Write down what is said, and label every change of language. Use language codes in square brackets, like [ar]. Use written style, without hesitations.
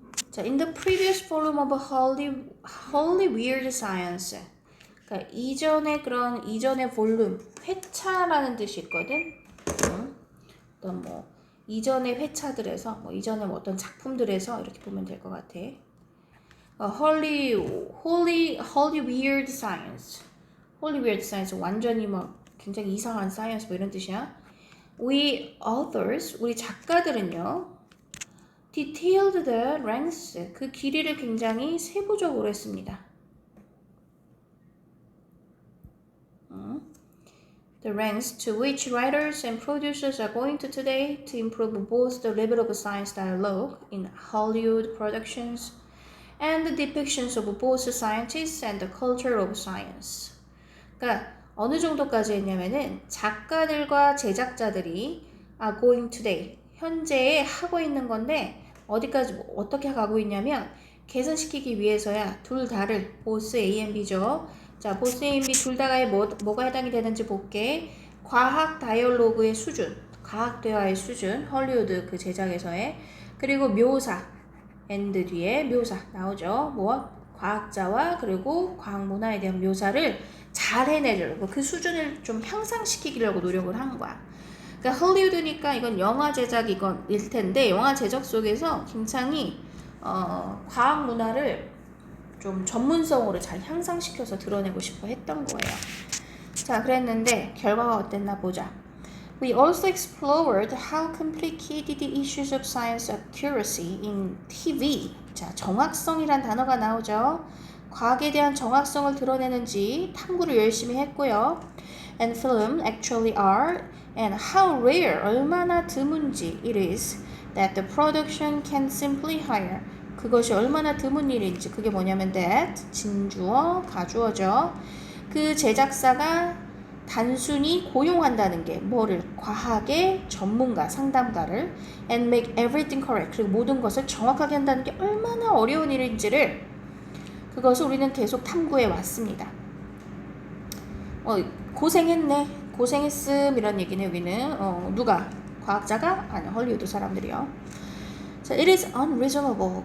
[en] 자, in the previous volume of Holy Weird Science. [ko] 그러니까 이전의 볼륨, 회차라는 뜻이 있거든. 어떤 뭐 이전의 회차들에서, 뭐 이전의 뭐 어떤 작품들에서 이렇게 보면 될 것 같아. [en] Holy Weird Science. [ko] Holy Weird Science 완전히 뭐 굉장히 이상한 사이언스 뭐 이런 뜻이야. [en] We authors, [ko] 우리 작가들은요. [en] detailed the ranks. [ko] 그 길이를 굉장히 세부적으로 했습니다. [en] The ranks to which writers and producers are going to today to improve both the level of science dialogue in Hollywood productions and the depictions of both scientists and the culture of science. [ko] 그러니까 어느 정도까지 했냐면은 작가들과 제작자들이 [en] are going today [ko] 현재에 하고 있는 건데 어디까지 어떻게 가고 있냐면 개선시키기 위해서야 둘 다를 both A and B죠. 자, both A and B 둘 다에 뭐가 해당이 되는지 볼게. 과학 다이얼로그의 수준, 과학 대화의 수준, 헐리우드 그 제작에서의 그리고 묘사 and 뒤에 묘사 나오죠. 뭐 과학자와 그리고 과학 문화에 대한 묘사를 잘 해내려고 그 수준을 좀 향상시키려고 노력을 한 거야. 그러니까 헐리우드니까 이건 영화 제작 이건일 텐데 영화 제작 속에서 굉장히 과학 문화를 좀 전문성으로 잘 향상시켜서 드러내고 싶어 했던 거예요. 자, 그랬는데 결과가 어땠나 보자. [en] We also explored how complicated the issues of science accuracy in TV. [ko] 자, 정확성이란 단어가 나오죠. 과학에 대한 정확성을 드러내는지 탐구를 열심히 했고요. [en] And film actually are and how rare, [ko] 얼마나 드문지 [en] it is that the production can simply hire. [ko] 그것이 얼마나 드문 일인지 그게 뭐냐면 that, 진주어, 가주어죠. 그 제작사가 단순히 고용한다는 게 뭐를? 과학의 전문가, 상담가를 [en] and make everything correct. [ko] 그리고 모든 것을 정확하게 한다는 게 얼마나 어려운 일인지를 그것을 우리는 계속 탐구해 왔습니다. 고생했네. 고생했음 이런 얘기네 여기는. 누가? 과학자가? 아니 헐리우드 사람들이요. 자, [en] it is unreasonable.